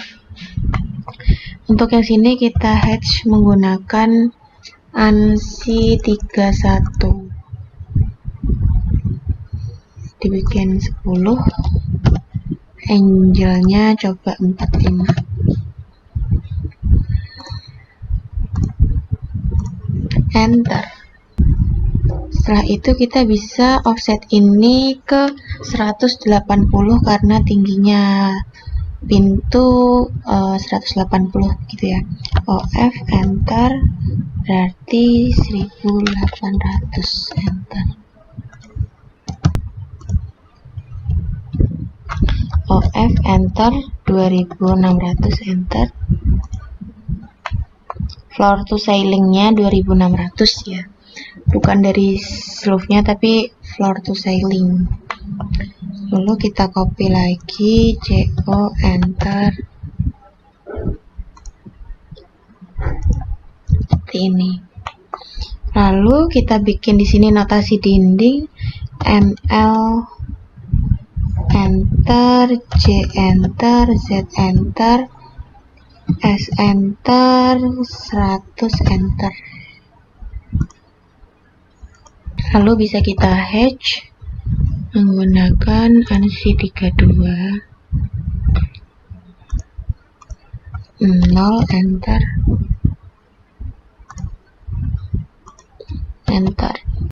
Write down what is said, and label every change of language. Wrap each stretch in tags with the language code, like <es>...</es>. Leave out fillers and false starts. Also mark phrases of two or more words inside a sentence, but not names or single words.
<id>Untuk yang sini kita hatch menggunakan ANSI 31, dibikin 10, angelnya coba 45, enter. Setelah itu kita bisa offset ini ke 180 karena tingginya pintu 180 gitu ya. OF, enter, berarti 1800, enter. OF, enter, 2600, enter.</id> <en>Floor to ceilingnya</en> <id>2600 ya, bukan dari roof-nya tapi</id> <en>floor to ceiling.</en> <id>Lalu kita copy lagi, CO, enter. Seperti ini. Lalu kita bikin di sini notasi dinding, ML enter, J enter, Z enter, S enter, 100 enter. Lalu bisa kita hatch menggunakan ANSI 32, 0 enter, enter.</id>